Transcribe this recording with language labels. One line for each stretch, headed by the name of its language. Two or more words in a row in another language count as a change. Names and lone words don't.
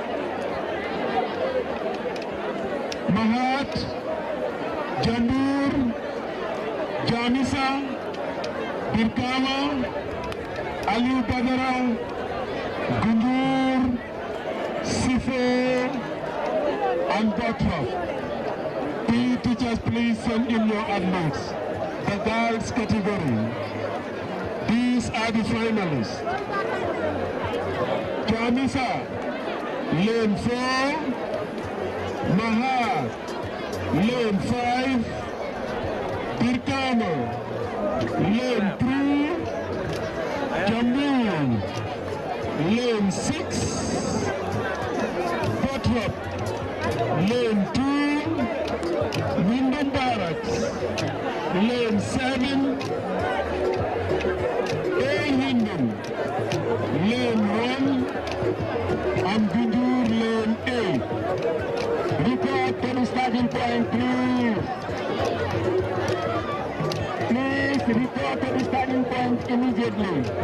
English: Mahat, Jambur, Jamisa, Birkawa, Ali Badara, Gundur, Sife, and Botrop. PE teachers, please send in your athletes. The girls category. These are the finalists. Jamisa, lane 4, Mahat, lane 5, Birkama, lane 3, Jambur, lane 6, Botrop, lane 2, Windham Barracks, lane 7, A Windham, lane 1, and Gunjur lane 8. Report to the starting point, please. Please report to the starting point immediately.